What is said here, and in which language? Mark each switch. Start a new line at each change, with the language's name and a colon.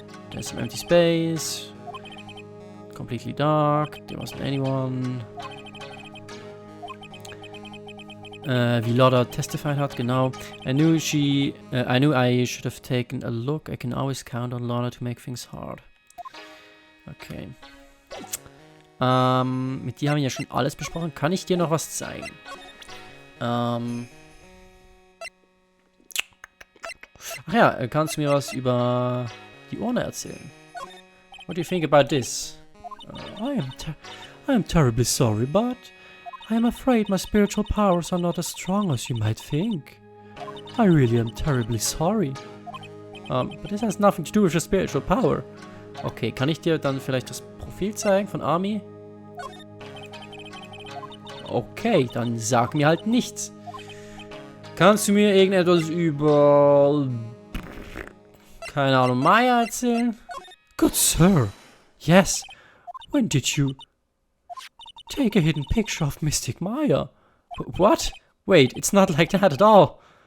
English: There's some empty space. Completely dark. There wasn't anyone.
German: Wie Lotta testified hat, genau.
English: I knew I should have taken a look. I can always count on Lotta to make things hard. Okay.
German: Mit dir haben wir ja schon alles besprochen. Kann ich dir noch was zeigen? Ach ja, kannst du mir was über die Urne erzählen?
English: What do you think about this? I am terribly sorry, but I am afraid my spiritual powers are not as strong as you might think. I really am terribly sorry. But this has nothing to do with your spiritual power.
German: Okay, kann ich dir dann vielleicht das Profil zeigen von Army? Okay, dann sag mir halt nichts. Kannst du mir irgendetwas über... keine Ahnung, Maya erzählen?
English: Good sir. Yes. When did you take a hidden picture of Mystic Maya? What? Wait, it's not like that at all.